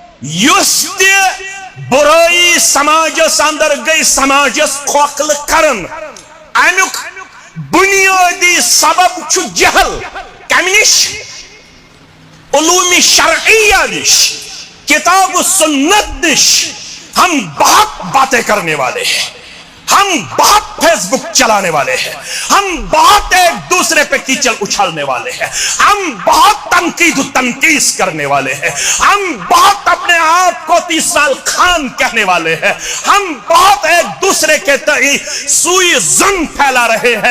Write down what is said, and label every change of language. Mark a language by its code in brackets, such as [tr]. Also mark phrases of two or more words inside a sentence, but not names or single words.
[ks] یستی برائی سماجس اندر گئی سماجس کھوکھل کرن امیک بنیادی سبب چھو جہل کمی نش علوم شرعیہ نش کتاب و سنت نش [ur] ہم بہت باتیں کرنے والے ہیں ہم بہت فیس بک چلانے والے ہیں ہم بہت ایک دوسرے پہ کیچڑ اچھالنے والے ہیں ہم بہت تنقید و تنقیس کرنے والے ہیں ہم بہت اپنے آپ کو 30 سال خان کہنے والے ہیں ہم بہت ایک دوسرے کے تئیں سوئی ظن پھیلا رہے ہیں